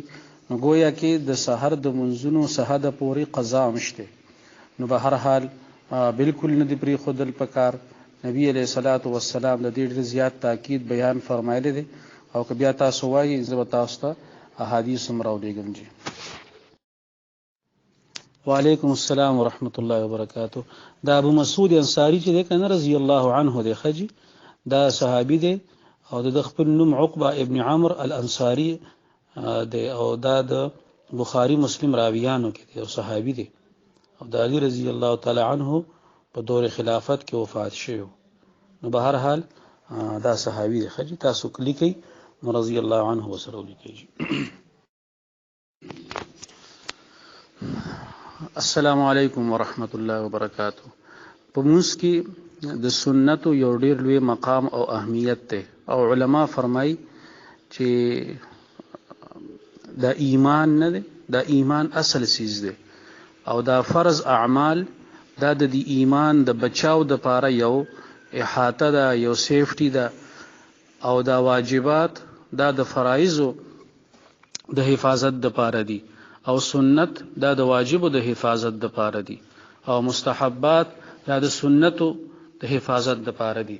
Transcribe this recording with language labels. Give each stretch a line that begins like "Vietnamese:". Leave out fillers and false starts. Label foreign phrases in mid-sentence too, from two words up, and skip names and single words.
Pashto: نو گویا کې د سحر د منځونو سحر پورې قضا مشته نو به هر حال بالکل نه دی پرېښودل پکار. نبی
Arabic: علیه الصلاۃ والسلام
Pashto: د دې ډېر زیات تاکید بیان فرمایلی دی او که بیا تاسو وایي زه به تاسو ته احادیث هم راولیږم.
Arabic: جی وعلیکم السلام ورحمۃ اللہ وبرکاتہ.
Pashto: دا ابو مسعود انصاری چې دی کنه
Arabic: رضی الله عنه
Pashto: دی خجی دا صحابي دی او د خپل نوم عقبه ابن عمرو الانصاری دی او دا د بخاری مسلم راویانو کې دی او صحابي دی او د علی
Arabic: رضی الله تعالی عنه
Pashto: په دور خلافت کې وفات شوی. نو به هر حال دا صحابي دی خجی تاسو لیکئ نو
Arabic: رضی الله عنه
Pashto: وسره لیکئ.
Arabic: السلام علیکم ورحمۃ اللہ وبرکاتہ.
Pashto: په موږ کې د سنتو یو ډیر لوی مقام او اهمیت دی او علما فرمای چې دا ایمان نه دی، دا ایمان اصل چیز دی او دا فرض اعمال دا د ایمان د بچاو د پاره یو احاطه ده یو سیفټی ده او دا واجبات دا د فرایضو د حفاظت د پاره دي او سنت دا د واجبو د حفاظت د پاره دي او مستحبات دا د سنتو د حفاظت د پاره دي.